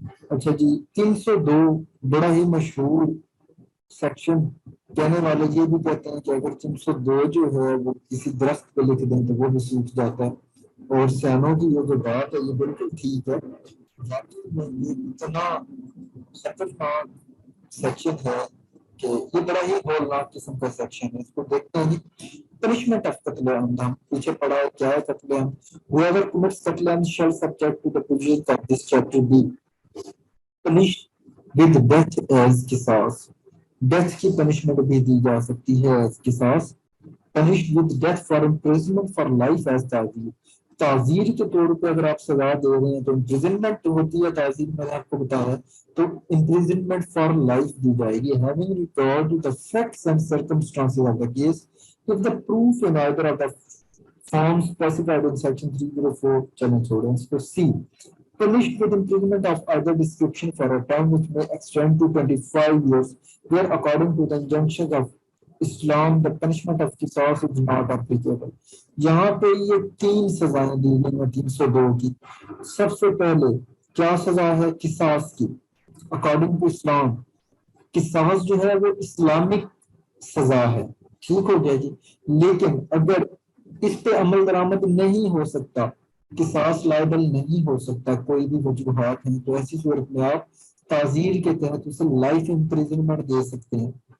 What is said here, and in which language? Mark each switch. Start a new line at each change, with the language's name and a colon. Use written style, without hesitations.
Urdu: اچھا جی 302 بڑا ہی مشہور سیکشن، کہنے والے یہ بھی کہتے ہیں کہ اگر 302 جو ہے وہ کسی درخت پہ لکھ دیں تو وہ بھی سوکھ جاتا ہے، اور سیانوں کی یہ جو بات ہے یہ بالکل ٹھیک ہے. واقعی میں یہ اتنا خطرناک سیکشن ہے کہ یہ بڑا ہی ہولناک قسم کا سیکشن ہے. اس کو دیکھتے ہیں جی پنشمنٹ آف قتل عمد. ہم پیچھے پڑھا ہے کیا ہے قتل عمد.
English: whoever commits قتل عمد shall subject to the provisions of this chapter be punished with death as قصاص.
Urdu: ڈیتھ کی پنشمنٹ بھی دی جا سکتی ہے ایز قصاص.
English: punished with death for imprisonment for life as تعزیر.
Urdu: تعزیر کے طور پہ اگر آپ سزا دے رہے ہیں تو امپریزنمنٹ ہوتی ہے، تعزیر میں نے آپ کو بتایا، تو امپریزنمنٹ فار لائف دی جائے گی.
English: having regard to the facts and circumstances of the case if the proof in either of the forms specified in section 304
Urdu: چلیں چھوڑیں اس کو.
English: C punished with imprisonment of either description for a term which may extend to 25 years where according to the injunctions of Islam the punishment of قصاص is not applicable.
Urdu: یہاں پہ یہ 3 سزائیں دی گئی ہیں 302 کی. سب سے پہلے کیا سزا ہے؟ قصاص کی. اکارڈنگ ٹو اسلام قصاص جو ہے وہ اسلامک سزا ہے. ٹھیک ہو گیا جی. لیکن اگر اس پہ عمل درآمد نہیں ہو سکتا، قصاص لائبل نہیں ہو سکتا، کوئی بھی وجوہات ہیں، تو ایسی صورت میں آپ تعزیر کے تحت اسے لائف امپریزنمنٹ دے سکتے ہیں.